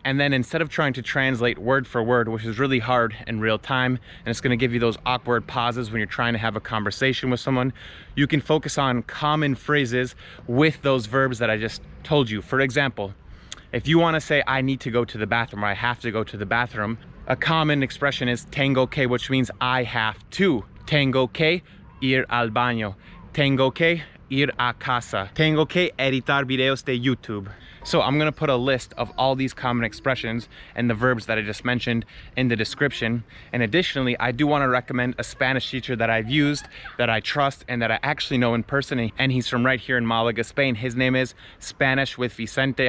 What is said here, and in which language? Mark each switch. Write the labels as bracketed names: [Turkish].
[English] And then instead of trying to translate word for word, which is really hard in real time, and it's gonna give you those awkward pauses when you're trying to have a conversation with someone, you can focus on common phrases with those verbs that I just told you. For example, if you wanna say, I need to go to the bathroom, or I have to go to the bathroom, a common expression is [Spanish] tengo que, [English] which means I have to. [Spanish] Tengo que ir al baño. Tengo que ir a casa. Tengo que editar videos de YouTube. [English] So I'm gonna put a list of all these common expressions and the verbs that I just mentioned in the description. And additionally, I do wanna recommend a Spanish teacher that I've used, that I trust, and that I actually know in person. And he's from right here in Malaga, Spain. His name is Spanish with Vicente.